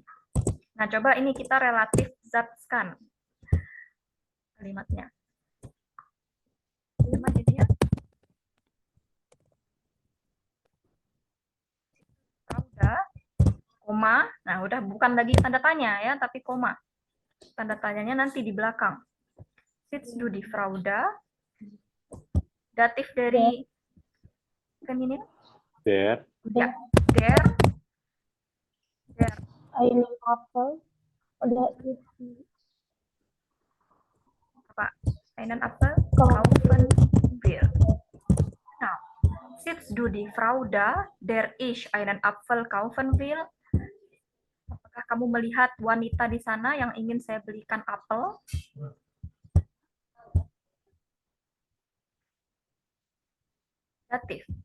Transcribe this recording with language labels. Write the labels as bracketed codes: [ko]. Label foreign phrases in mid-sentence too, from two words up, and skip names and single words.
[id] Nah, coba ini kita relatif zatskan kalimatnya. Kalimat jadi ya. Udah, koma. Nah, udah bukan lagi tanda tanya ya, tapi koma. Tanda tanyanya nanti di belakang. [de] Sitzt du die Frau da? [id] Datif dari feminin? [de] Der. Ya, der. einen Apfel oder Apa? Einen Apfel kaufen wir. Nah, sitzt du die Frau da, der ich einen Apfel kaufen will? [id] Apakah kamu melihat wanita di sana yang ingin saya belikan apel? Datif.